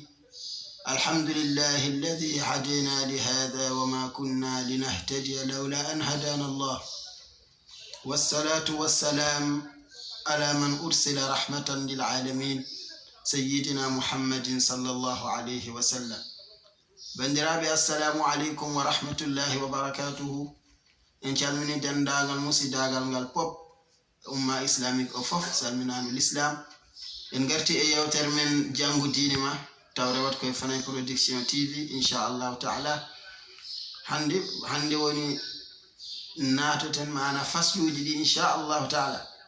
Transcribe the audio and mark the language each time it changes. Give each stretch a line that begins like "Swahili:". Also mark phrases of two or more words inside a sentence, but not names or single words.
Arabic: الحمد لله الذي هدينا لهذا وما كنا لنهتدي لولا أن هدانا الله، والصلاة والسلام على من أرسل رحمة للعالمين سيدنا محمد صلى الله عليه وسلم. بندرابي السلام عليكم ورحمة الله وبركاته. إن شاء الله
Fula: من دنداغال مسيداغال ngal pop
French: umma islamique
Fula: o fof salminanu l'islam. En garti e yewtere men jangu diine ma tawre wat koye Fanay Production TV inchallahu taala. hande woni natoten mana fasluji ɗi inchallahu taala.